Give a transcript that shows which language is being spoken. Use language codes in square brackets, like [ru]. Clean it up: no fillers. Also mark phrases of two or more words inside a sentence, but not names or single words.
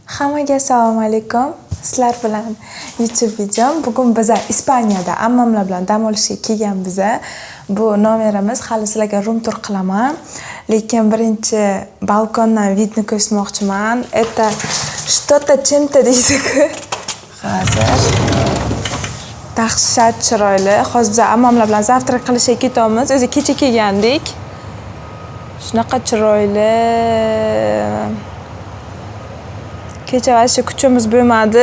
[uz] Hammaga assalomu alaykum. Sizlar bilan YouTube videom. Bugun biz Ispaniyada ammamlar bilan dam olishga kelganmiz. Bu nomerimiz hali sizlarga [en] room tur [uz] qilaman. Lekin birinchi balkondan vidni ko'rsatmoqchiman. [ru] Это что-то чем-то deydi-ku. [uz] Hozir dahshat chiroyli. Hozir biz ammamlar bilan zavtrak qilishga ketamiz. O'zi kecha kelgandik. Shunaqa chiroyli. Kecha vaqti kuchimiz bo'lmadi.